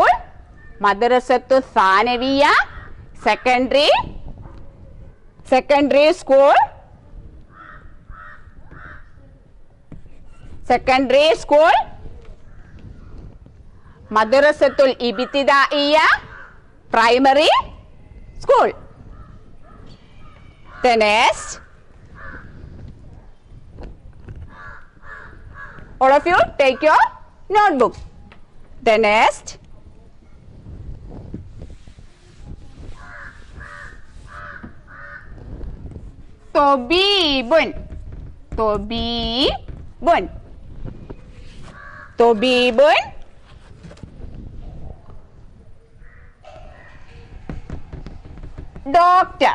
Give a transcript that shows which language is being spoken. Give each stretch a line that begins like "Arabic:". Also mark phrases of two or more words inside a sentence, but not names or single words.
Arabic: مدرسة ثانوية
English: secondary school. Secondary school.
Arabic: مدرسة ابتدائية
English: primary school. The next, all of you take your notebook. The next, Tobibun. Tobibun. Tobibun. Doctor.